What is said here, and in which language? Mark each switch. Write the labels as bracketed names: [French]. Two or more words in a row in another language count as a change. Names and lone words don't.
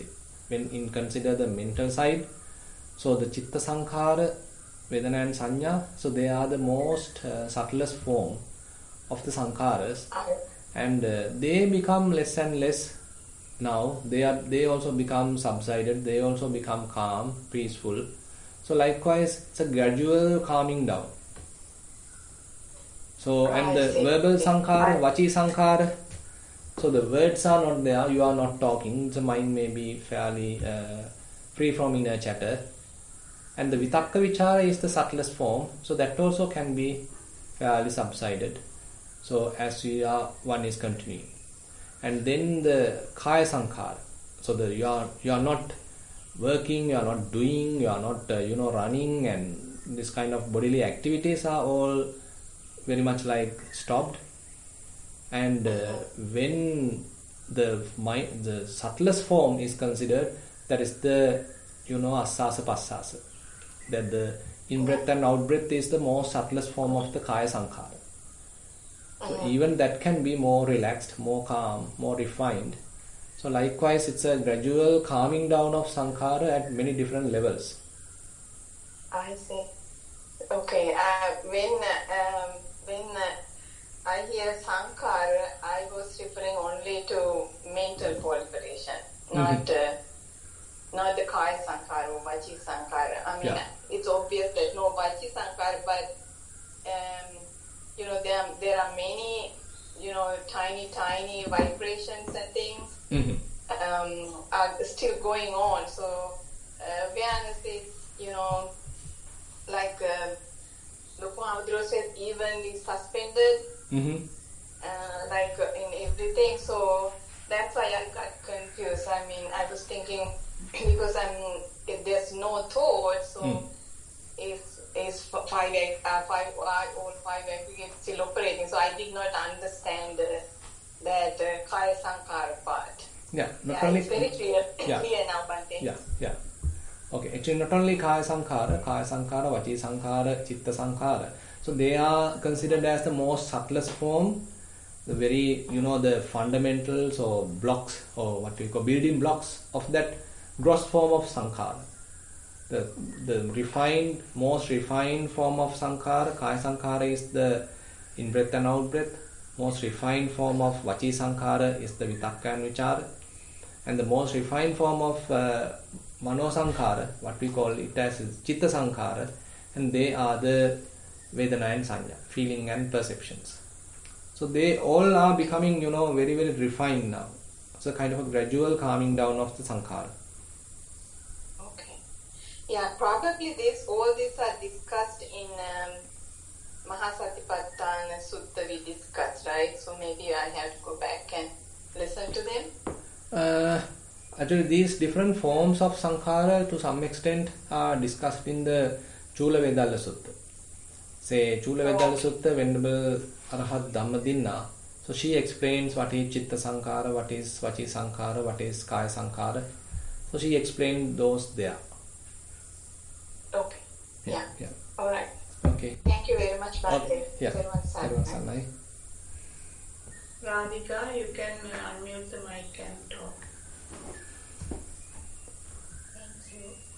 [English] When in consider the mental side, so the [Pali] Chitta Sankhara, [English] Vedana and Sanya, so they are the most subtlest form of the Sankharas. And they become less and less now. They also become subsided. They also become calm, peaceful. So likewise, it's a gradual calming down. So and the verbal sankhara, [Pali] vachi sankhara. [English] So the words are not there. You are not talking. The mind may be fairly free from inner chatter. And the [Pali] vitakka vichara [English] is the subtlest form. So that also can be fairly subsided. So as one is continuing, and then the [Pali] kaya sankhara. [English] So you are not working, you are not doing, you are not running, and this kind of bodily activities are all very much like stopped. And when the mind, the subtlest form is considered, that is the [Pali] asasa passasa, [English] that the in-breath and out-breath is the most subtlest form of the [Pali] kaya sankhara. [English] So even that can be more relaxed, more calm, more refined. So likewise, it's a gradual calming down of sankhara at many different levels. I see. Okay. When I hear sankhara, I was referring only to mental proliferation, not the [Pali] kaya sankhara [English] or [Pali] vachi sankhara. [English] I mean, it's obvious that no [Pali] vachi sankhara, [English] but there are many tiny vibrations and things are still going on. So awareness is like Loku Audro says, evenly suspended, like in everything. So that's why I got confused. I mean, I was thinking because if there's no thought, so is five aggregates still operating. So I did not understand that [Pali] kaya sankhara [English] part. Not only it's very clear now, Bhante. Okay, actually not only [Pali] kaya sankhara, vachi sankhara, chitta sankhara. [English] So they are considered as the most subtlest form, the very, the fundamentals or blocks, or what we call building blocks of that gross form of sankhara. The most refined form of sankhara, [Pali] kaya sankhara, [English] is the in-breath and out-breath. Most refined form of [Pali] vachi sankhara [English] is the vitakka and vichara. And the most refined form of [Pali] mano sankhara, [English] what we call it as [Pali] chitta sankhara, [English] and they are the vedana and sanya, feeling and perceptions. So they all are becoming, very, very refined now. So kind of a gradual calming down of the sankhara. Yeah, probably all these are discussed in Mahasatipatthana Sutta we discussed, right? So maybe I have to go back and listen to them. Actually, these different forms of sankhara to some extent are discussed in the Chula Vedalla Sutta. Say Chula Vedalla Sutta, Venerable Arahat Dhammadinna. So she explains what is chitta sankhara, what is [Pali] vachi sankhara, [English] what is [Pali] kaya sankhara. [English] So she explained those there. Okay. Yeah. All right. Okay. Thank you very much, Bhante. Sarvan. Radhika, you can unmute the mic and talk. Thank you.